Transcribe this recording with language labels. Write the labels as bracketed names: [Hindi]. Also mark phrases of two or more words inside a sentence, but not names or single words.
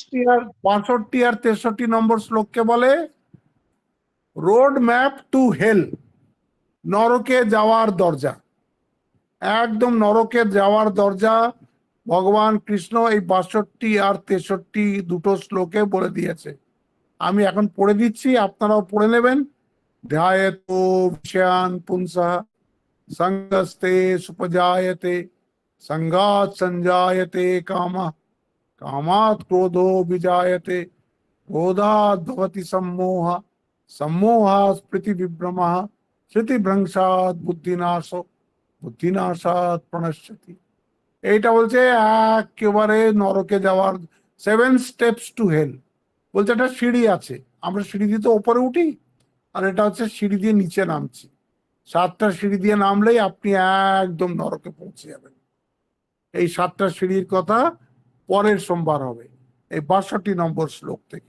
[Bangla] 62 আর 63 নম্বর শ্লোককে বলে [English] road map to hell, [Bangla] নরকে যাওয়ার দরজা। একদম নরকে যাওয়ার দরজা ভগবান কৃষ্ণ এই 62 আর 63 দুটো শ্লোকে বলে দিয়েছে। আমি এখন পড়ে দিচ্ছি, আপনারাও পড়ে নেবেন। [Sanskrit] ধ্যায়েতো বিষয়ান পুংসঃ संगस्ते सुपजायते संगात संजायते कामः कामात् क्रोधो विजायते क्रोधात् भवति सम्मोहः सम्मोहात् स्मृति विभ्रमः स्मृति भ्रंशात् बुद्धिनाशो बुद्धिनाशात् प्रणश्यति। [Bangla] এইটা বলছে একেবারে নরকে যাওয়ার 7 [English] steps to hell. [Bangla] বলছে একটা সিঁড়ি আছে, আমরা সিঁড়ি দিয়ে তো ওপরে উঠি, আর এটা হচ্ছে সিঁড়ি দিয়ে নিচে নামছি। 7টা সিঁড়ি দিয়ে নামলেই আপনি একদম নরকে পৌঁছে যাবেন। এই 7টা সিঁড়ির কথা পরের সোমবার হবে, এই 62 নম্বর শ্লোক থেকে।